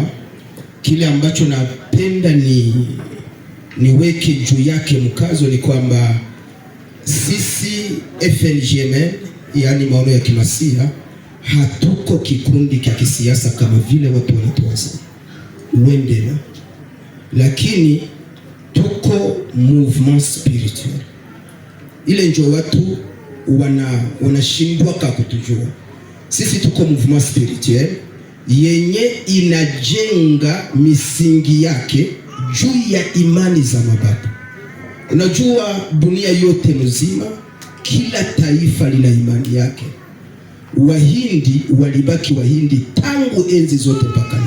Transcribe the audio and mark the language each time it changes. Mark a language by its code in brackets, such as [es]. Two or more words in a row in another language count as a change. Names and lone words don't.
[sw] Kile ambacho napenda niweke juu yake mkazo ni kwamba sisi FNGMN, yani maono ya kimasia, hatuko kikundi cha kisiasa kama vile watu wanatuwaza uendela, lakini tuko [fr] mouvement spirituel. [sw] Ile ndio watu wanashindwa kutujua. Sisi tuko [fr] mouvement spirituel [sw] yenye inajenga misingi yake juu ya imani za mababu. Unajua dunia yote mzima, kila taifa lina imani yake. Wahindi walibaki Wahindi tangu enzi zote mpaka leo.